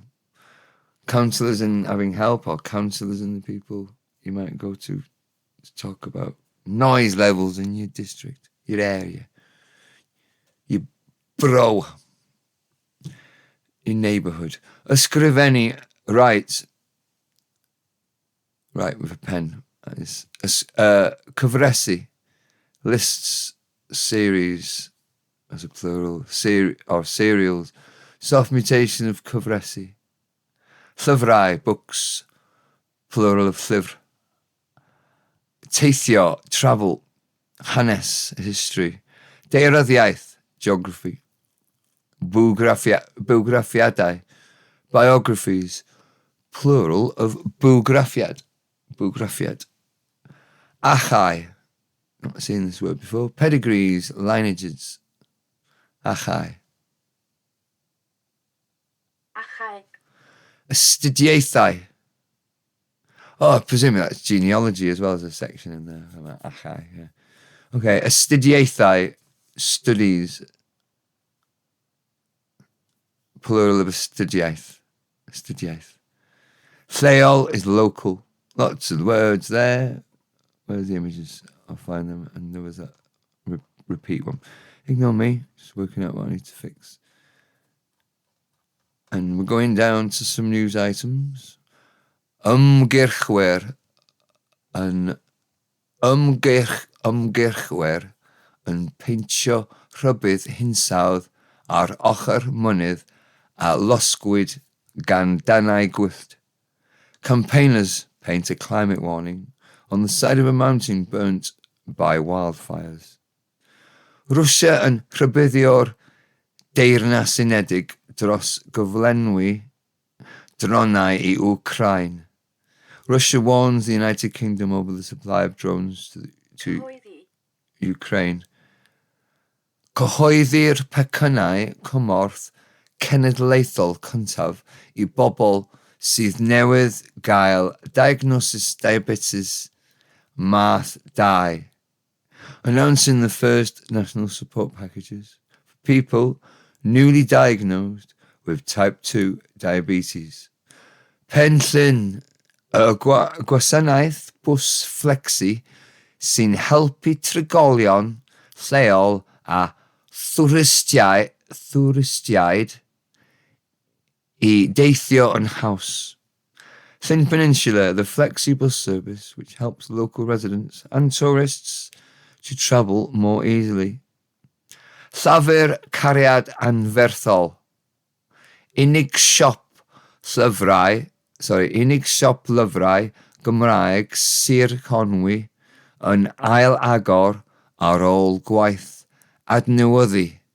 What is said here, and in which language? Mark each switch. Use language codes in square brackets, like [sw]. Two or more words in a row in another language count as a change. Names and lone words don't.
[en] Counsellors in having help, or counsellors in the people you might go to talk about noise levels in your district, your area, your borough, your neighbourhood. Ysgrifennu, write with a pen. Cyfresu, lists, series as a plural, or serials, soft mutation of cyfresu. [cy] Llyfrau, [en] books, plural of llyfr. Teithio, travel. Hanes, history. [cy] Daearyddiaeth, [en] geography. Bywgraffiadau, biographies, plural of bywgraffiad. Achai, not seen this word before. Pedigrees, lineages. Achai. [cy] Achau. Astudiaethau. [en] Oh, presumably that's genealogy as well as a section in there. Achai, yeah. Okay, astudiaethau, studies. Plural of astudiaeth. Lleol is local. Lots of words there. Where's the images? I'll find them. And there was that repeat one. Ignore me. Just working out what I need to fix. And we're going down to some news items. [cy] Ymgyrchwyr yn peintio rhybydd hinsawdd ar ochr mynydd a losgwyd gan danau gwyllt. [en] Campaigners paint a climate warning on the side of a mountain burnt by wildfires. [cy] Rwsia yn rhybuddio'r Deyrnas Unedig dros gyflenwi dronau I Ukraine. [en] Russia warns the United Kingdom over the supply of drones to Ukraine. [cy] Cyhoeddir pecynnau cymorth cenedlaethol cyntaf I bobl sydd newydd gael diagnosis diabetes math 2, [en] announcing the first national support packages for people newly diagnosed with type 2 diabetes. [cy] Pen Llyn, y gwasanaeth bws flexi sy'n helpu trigolion lleol a thwristiaid I deithio yn haws. [en] Llyn Peninsula, the flexi bus service which helps local residents and tourists to travel more easily. [cy] Llafur cariad anferthol. Unig siop lyfrau Gymraeg Sir Conwy yn ail agor ar ôl gwaith adnewyddu.